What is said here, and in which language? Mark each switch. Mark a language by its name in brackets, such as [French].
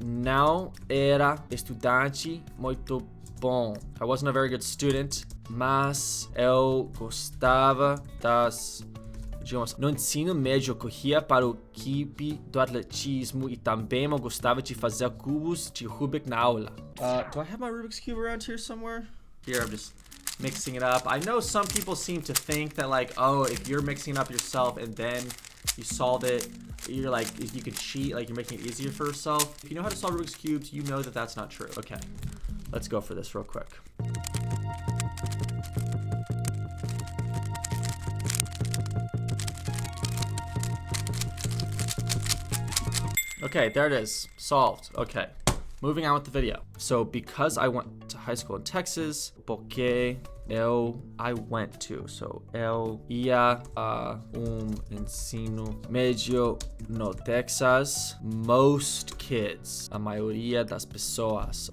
[Portuguese] Não era estudante muito bom. [English] I wasn't a very good student, [Portuguese] mas eu gostava das idiomas. No ensino médio, eu corria para o equipe do atletismo e também eu gostava de fazer cubos de Rubik na aula. [English] Do I have my Rubik's Cube around here somewhere? Here, I'm just mixing it up. I know some people seem to think that like, oh, if you're mixing it up yourself and then you solve it, you're like, you could cheat, like you're making it easier for yourself. If you know how to solve Rubik's Cubes, you know that that's not true. Okay, let's go for this real quick. Okay, there it is. Solved. Okay. Moving on with the video. So, because I went to high school in Texas, porque I went to. So, [Portuguese] eu ia a ensino médio no Texas. [English] Most kids, [Portuguese] a maioria das pessoas.